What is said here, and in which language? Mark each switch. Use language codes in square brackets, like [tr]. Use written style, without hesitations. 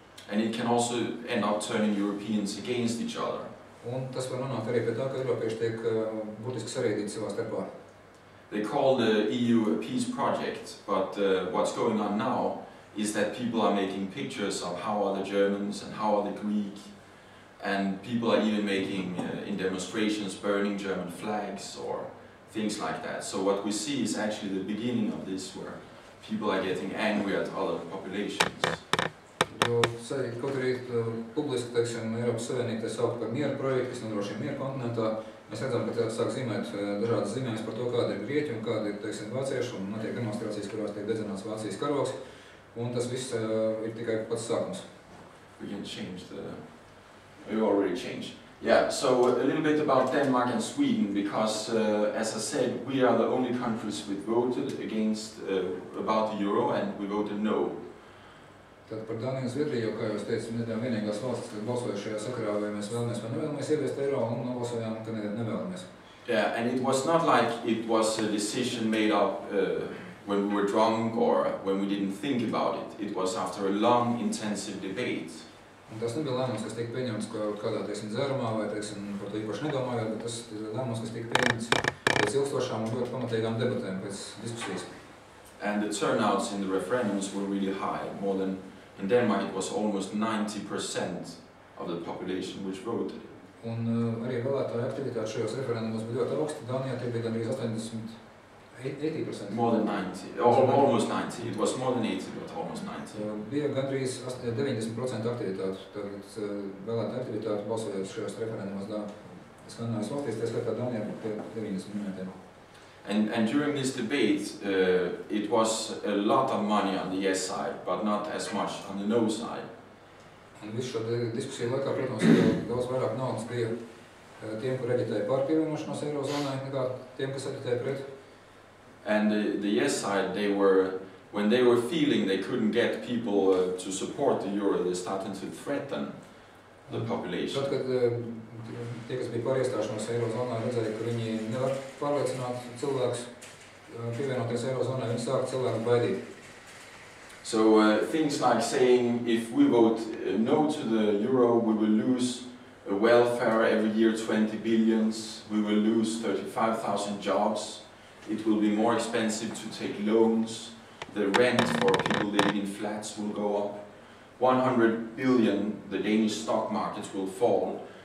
[en] And it can also end up turning Europeans against each other. [lv] Un tas var nonākt arī pie tā, ka Eiropieši tiek būtiski sarīdīti savā starpā. [en] They call the EU a peace project, but what's going on now is that people are making pictures of how are the Germans and how are the Greek, and people are even making, in demonstrations, burning German flags or things like that. So what we see is actually the beginning of this, where people are getting angry at other populations. [lv] Jo, kaut arī publiski, teiksim, Eiropas Savienība sauc par mieru projektu, kas nodrošina mieru kontinentā, mēs redzam, ka sāk zīmēt dažādas zīmējumus par to, kāda ir Grieķi un kāda ir, teiksim, vācieši, un notiek demonstrācijas, kurās tiek dedzināts Vācijas karogs, un tas viss ir tikai pats sākums. [en] We can change we already changed. Yeah, so a little bit about Denmark and Sweden, because as I said, we are the only countries which voted against about the euro, and we voted no. [lv] Tad par Dāniju un Zviedriju, jau, kā jūs teicat, nedēļ vienīgās valstis, kas balsoja šajā sakarā, vai mēs vēlamies vai nevēlamies ieviest eiro, un nobalsojām, ka nevēlamies. [en] Yeah, and it was not like it was a decision made up when we were drunk or when we didn't think about it. It was after a long, intensive debate. [lv] Un tas nebija lēmums, kas tika pieņemts kādā, teiksim, dzērumā vai, teiksim, par to īpaši nedomājot, bet tas ir lēmums, kas tika pieņemts pēc ilgstošām un ļoti pamatīgām debatēm, pēc diskusijas. [en] And the turnouts in the referendums were really high. More than, in Denmark it was almost 90% of the population which voted. [lv] Un arī vēlētāju aktivitāte šajos referendumos bija ļoti augsta. Dānijā tie bija gandrīz 80%. [en] More than 90, almost 90. It was more than 80, but almost 90. [lv] Bija gandrīz 90% aktivitāte. Tātad vēlētāju aktivitāte balsojot šajos referendumos Skandinavijas valstīs, tā skaitā Dānijā pie 90%. [en] And during this debate, it was a lot of money on the yes side, but not as much on the no side. [lv] Un visu šo diskusiju laikā, protams, daudz vairāk naudas bija tiem, kur aģitēja par pievienošanos Eirozonai, nekā tiem, kas aģitēja pret. [en] And the yes side, when they were feeling they couldn't get people to support the euro, they started to threaten the population. [lv] Tad, kad tie, kas bija par iestāšanos Eirozonā, redzēja, ka viņi nevar pārliecināt cilvēkus pievienoties Eirozonai, viņi sāka cilvēku baidīt. [en] So things like saying if we vote no to the euro, we will lose welfare every year 20 billions, we will lose 35,000 jobs, it will be more expensive to take loans, the rent for people living in flats will go up, 100 billion, the Danish stock markets will fall.